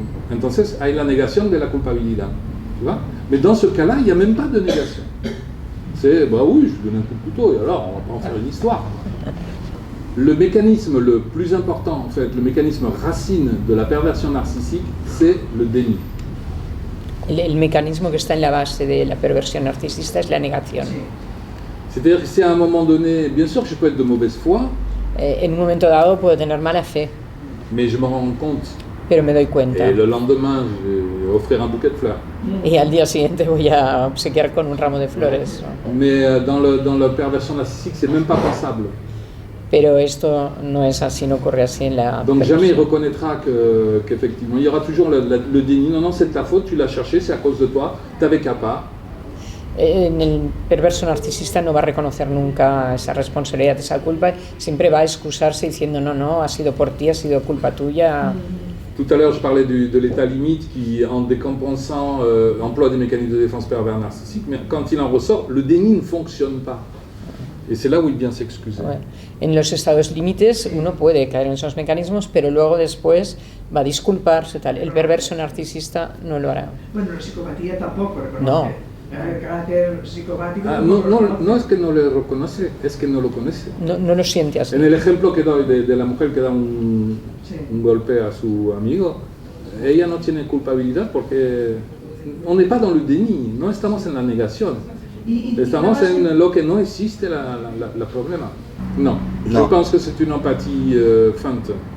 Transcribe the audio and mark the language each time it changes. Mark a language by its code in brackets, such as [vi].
[es] Entonces hay la negación de la culpabilidad. [fr] Tu vois? Mais dans ce cas-là, il n'y a même pas de négation. C'est, bah oui, je donne un coup de couteau et alors on va pas en faire une histoire. Le mécanisme le plus important, en fait, le mécanisme racine de la perversion narcissique, c'est le déni. [es] El mecanismo que está en la base de la perversión narcisista es la negación. [fr] C'est-à-dire que si à un moment donné, bien sûr que je peux être de mauvaise foi, [es] en un momento dado puedo tener mala fe, [fr] mais je me rends compte. [es] Pero me doy cuenta. [fr] Et le lendemain, je vais offrir un bouquet de fleurs. [es] Y al día siguiente voy a obsequiar con un ramo de flores. [fr] Mais dans la perversion narcissique, c'est même pas pensable. [es] Pero esto no es así, no ocurre así en la... [fr] Donc jamais il reconnaîtra qu'effectivement, il y aura toujours le déni. Non, c'est de ta faute, tu l'as cherché, c'est à cause de toi, t'avais qu'à pas. [es] En el perverso narcisista no va a reconocer nunca esa responsabilidad, esa culpa, siempre va a excusarse diciendo no, ha sido por ti, ha sido culpa tuya. [fr] Tout à l'heure, je parlais de l'état limite qui, en décompensant, emploie des mécanismes de défense pervers narcissiques, mais quand il en ressort, le déni ne fonctionne pas. Et c'est là où il vient s'excuser. Ouais. [es] En los estados límites uno puede caer en esos mecanismos, pero luego después va a disculparse, tal. El perverso narcisista no lo hará. Bueno, la psicopatía tampoco reconoce. No. El carácter psicopático. No es que no le reconoce, es que no lo conoce. No lo siente así. En el ejemplo que doy de la mujer que da un golpe a su amigo, ella no tiene culpabilidad porque [fr] on n'est pas dans le déni, [es] no estamos en la negación. Estamos en lo que no existe la problema. No. [fr] Je pense que c'est une empathie feinte.